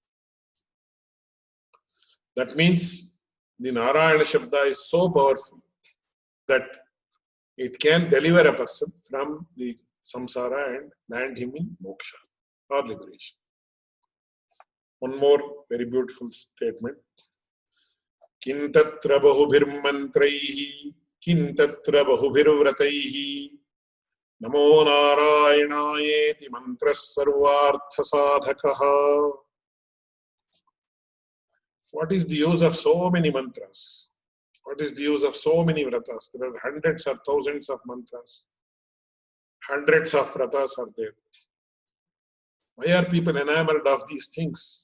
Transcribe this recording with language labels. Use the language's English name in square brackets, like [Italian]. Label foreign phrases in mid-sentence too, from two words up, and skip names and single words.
[English] That means the [Sanskrit] Narayana Shabda [English] is so powerful that it can deliver a person from the samsara and land him in moksha or liberation. One more very beautiful statement. [Sanskrit] Kintatra bahubhir mantraihi, kintatra bahubhir vrataihi, namo narayanayeti mantras sarvartha sadhakaha. [English] What is the use of so many mantras? What is the use of so many vratas? There are hundreds or thousands of mantras. Hundreds of vratas are there. Why are people enamored of these things?